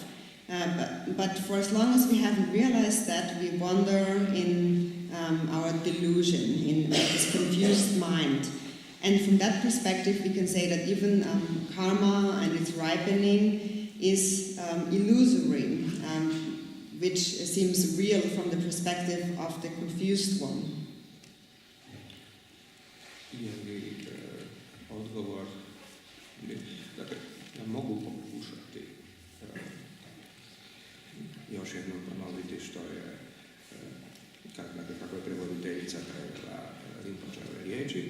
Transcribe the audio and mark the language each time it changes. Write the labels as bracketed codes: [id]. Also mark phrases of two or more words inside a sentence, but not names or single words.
[en] But for as long as we haven't realized that, we wander in our delusion, in this confused mind. And from that perspective, we can say that even karma and its ripening is illusory, which seems real from the perspective of the confused one. [hr] Odgovor, dakle, ja mogu pokušati još jednom ponoviti što je, kako je prevoditeljica prevela Rinpočeve riječi.